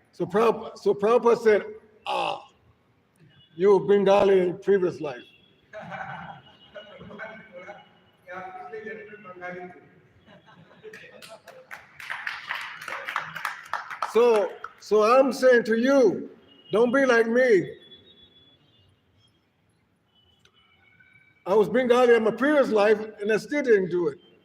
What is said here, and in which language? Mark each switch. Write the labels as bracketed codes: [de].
[en] So Prabhupada said, you were Bengali in previous life. [hi] भगवान ने बोला कि आप पिछले जन्म में बंगाली थे। [en] So I'm saying to you, don't be like me. I was Bengali in my previous life and I still didn't do it.